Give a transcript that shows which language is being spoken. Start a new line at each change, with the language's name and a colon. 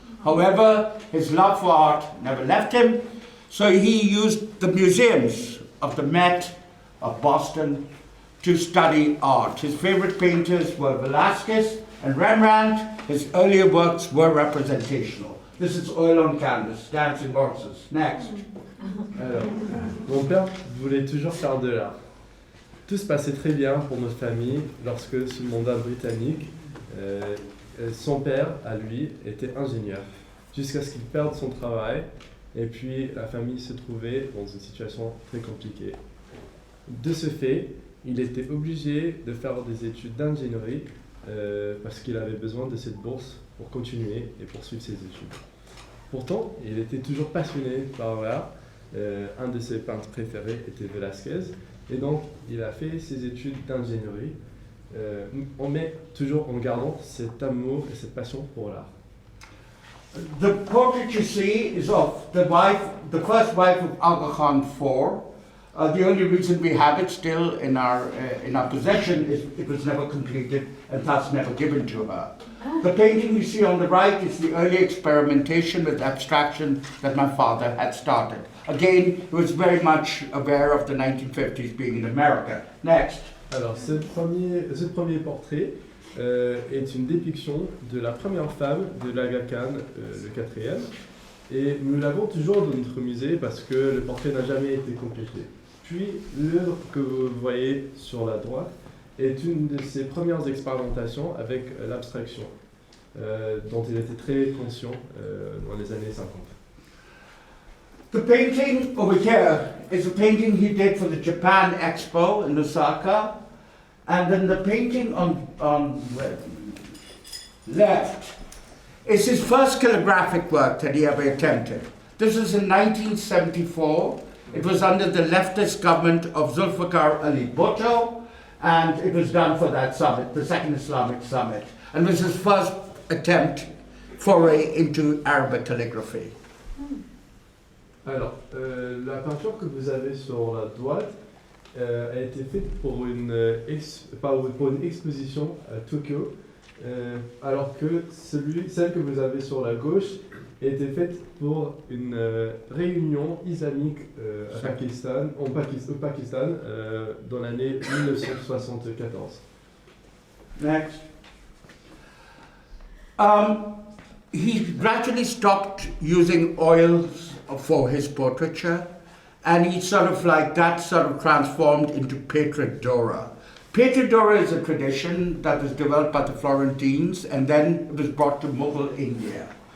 English: However, his love for art never left him, so he used the museums of the Met, of Boston, to study art. His favorite painters were Velázquez and Rembrandt. His earlier works were representational. This is oil on canvas, dancing horses. Next.
French: Alors, mon père voulait toujours faire de l'art. Tout se passait très bien pour notre famille lorsque, sous le mandat britannique, son père, à lui, était ingénieur, jusqu'à ce qu'il perde son travail, et puis la famille se trouvait dans une situation très compliquée. De ce fait, il était obligé de faire des études d'ingénierie parce qu'il avait besoin de cette bourse pour continuer et poursuivre ses études. Pourtant, il était toujours passionné par l'art. Un de ses peintres préférés était Velázquez, et donc il a fait ses études d'ingénierie, mais toujours en gardant cet amour et cette passion pour l'art.
English: The portrait you see is of the wife, the first wife of Aga Khan IV. The only reason we have it still in our possession is it was never completed and thus never given to her. The painting you see on the right is the early experimentation with abstraction that my father had started. Again, he was very much aware of the 1950s being in America. Next.
French: Alors, ce premier portrait est une dépiction de la première femme de l'Aga Khan, le quatrième, et nous l'avons toujours dans notre musée parce que le portrait n'a jamais été complété. Puis, l'œuvre que vous voyez sur la droite est une de ses premières expérimentations avec l'abstraction, dont il était très conscient dans les années 50.
English: The painting over here is a painting he did for the Japan Expo in Osaka, and then the painting on left is his first calligraphic work that he ever attempted. This was in 1974. It was under the leftist government of Zulfikar Ali Bhutto, and it was done for that summit, the Second Islamic Summit, and was his first attempt foray into Arabic calligraphy.
French: Alors, la peinture que vous avez sur la droite a été faite pour une exposition à Tokyo, alors que celle que vous avez sur la gauche était faite pour une réunion islamique au Pakistan dans l'année 1974.
English: Next. He gradually stopped using oils for his portraiture, and he sort of transformed into Pietra Dura. Pietra Dura is a tradition that was developed by the Florentines and then it was brought to Mughal India.